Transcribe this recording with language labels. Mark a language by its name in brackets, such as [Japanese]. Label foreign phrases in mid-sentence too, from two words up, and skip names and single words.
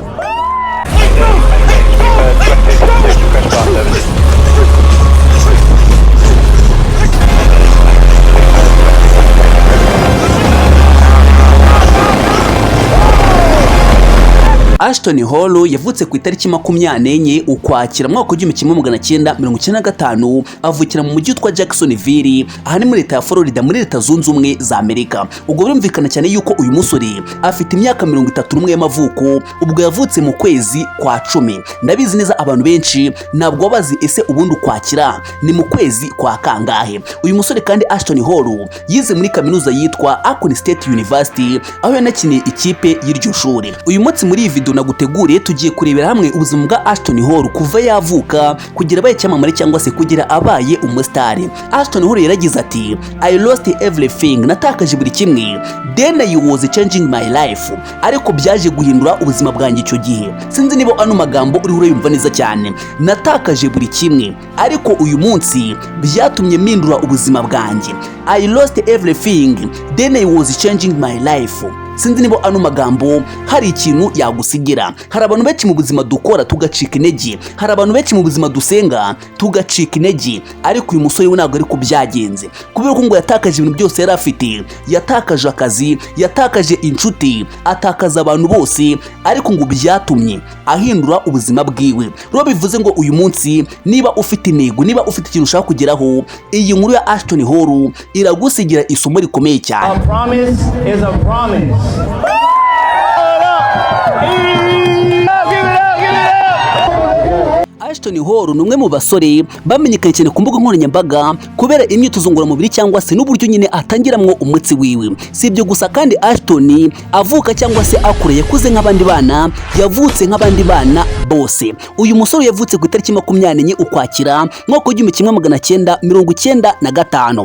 [Kinyarwanda] Ashton Hall yavutse ku itariki 24 Ukwakira mu mwaka w'1995 avukira mu mujyi witwa Jacksonville ahani muri leta ya Florida muri leta zunze ubumwe za Amerika. Ubwo birumvikana cyane yuko uyu musore afite imyaka 31 y'amavuko ubwo yavutse mu kwezi kwa 10. Ndabizi neza abantu benshi ntabwo babazi ese ubundi Ukwakira ni mu kwezi kwa kangahe. Uyu musore kandi Ashton Hall yize muri kaminuza yitwa Akron State University aho yanakiniye ikipe y'iryo shuri. Uyu munsi muri iyi video naguteguriye tugiye kurebera hamwe ubuzima bwa Ashton Hall kuva yavuka kugira abaye cyamamare cyangwa se kugira abaye umusitari. [English] Ashton Hall yaragize ati I lost everything, [Kinyarwanda] natakaje buri kimwe, [English] then I was changing my life, [Kinyarwanda] ariko byaje guhindura ubuzima bwanjye icyo gihe. Sinzi niba ano magambo uri urayumva neza cyane. Natakaje buri kimwe ariko uyu munsi byatumye mpindura ubuzima bwanjye. [English] I lost everything, then I was changing my life. [Kinyarwanda] Sinzi niba ano magambo hari ikintu yagusigira. Hari abantu benshi mu buzima dukora tugacika intege, hari abantu benshi mu buzima dusenga tugacika intege, ariko uyu musore we ntabwo ari ko byagenze, kubera ko ngo yatakaje ibintu byose yari afite. Yatakaje akazi, yatakaje inshuti, atakaza abantu bose, ariko ngo byatumye ahindura ubuzima bwiwe. Rero bivuze ngo uyu munsi niba ufite intego, niba ufite ikintu ushaka kugeraho, iyi nkuru ya Ashton Hall iragusigira isomo rikomeye cyane. [English] A promise is a promise. [Kinyarwanda] Ashton Hall ni umwe mu basore bamenyekanye cyane ku mbuga nkoranyambaga kubera imyitozo ngororamubiri cyangwa se n'uburyo nyine atangiramwo umutsi wiwe. Si ibyo gusa kandi Ashton avuka cyangwa se akure yakuze nk'abandi bana, yavutse nk'abandi bana bose. Uyu musore yavutse ku itariki 24 Ukwakira mwaka w'1995.